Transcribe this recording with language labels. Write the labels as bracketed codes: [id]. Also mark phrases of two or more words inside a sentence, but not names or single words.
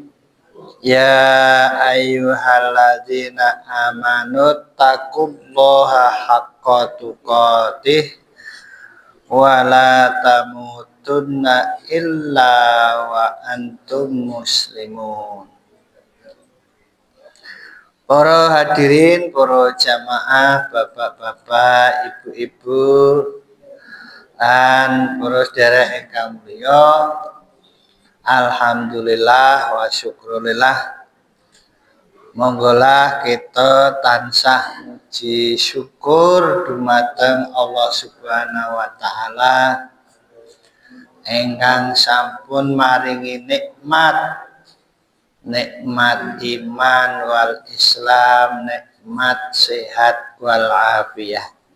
[ar] يا أيها الذين آمنوا اتقوا الله حق تقاته ولا تموتن إلا وأنتم مسلمون. [id] Para hadirin, para jamaah, bapak-bapak, ibu-ibu, dan para [jv] sedherek ingkang mulya, [ar] الحمد لله والشكر لله, [jv] monggolah kita tansah muji syukur dumateng Allah [ar] سبحانه وتعالى [jv] ingkang sampun maringi nikmat [ar] الإيمان والإسلام, [jv] nikmat [ar] صحة والعافية,